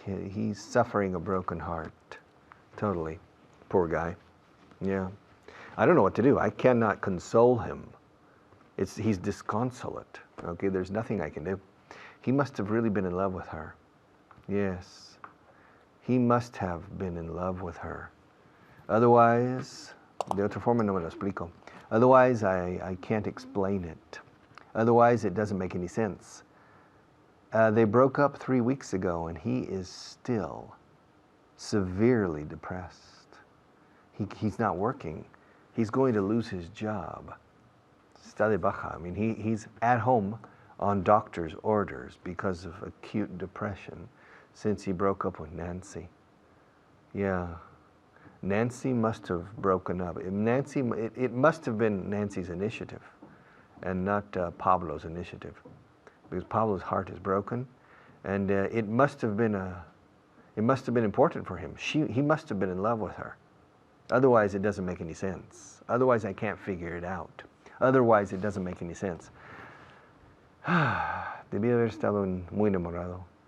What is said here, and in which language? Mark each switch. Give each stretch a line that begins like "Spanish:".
English: He's suffering a broken heart, totally. Poor guy. Yeah. I don't know what to do. I cannot console him. He's disconsolate. Okay, there's nothing I can do. He must have really been in love with her. Yes. He must have been in love with her.
Spanish: Otherwise, de otra forma no me lo explico.
English: Otherwise, I can't explain it. Otherwise, it doesn't make any sense. They broke up 3 weeks ago, and he is still severely depressed. He's not working. He's going to lose his job.
Spanish: Está de baja.
English: I mean, he's at home on doctor's orders because of acute depression since he broke up with Nancy. Yeah. Nancy must have broken up. It must have been Nancy's initiative and not Pablo's initiative, because Pablo's heart is broken, and it must have been important for him. He must have been in love with her. Otherwise, it doesn't make any sense. Otherwise, I can't figure it out. Otherwise, it doesn't make any sense.
Spanish: Debía haber estado muy enamorado.